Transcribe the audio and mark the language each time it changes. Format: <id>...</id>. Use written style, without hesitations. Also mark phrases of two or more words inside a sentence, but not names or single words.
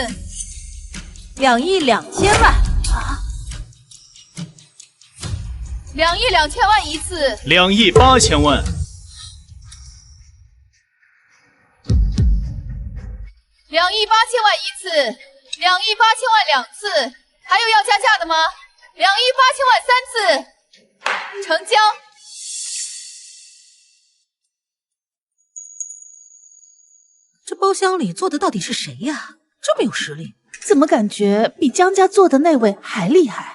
<zh>2 億2千萬。啊！2億2千萬一次。 2億8千萬。 2 億8千萬一次，2億8千萬2次，還有要加價的嗎？2 2億8千万3次，成交。这包厢里坐的到底是谁呀？这么有实力，怎么感觉比江家坐的那位还厉害？</zh>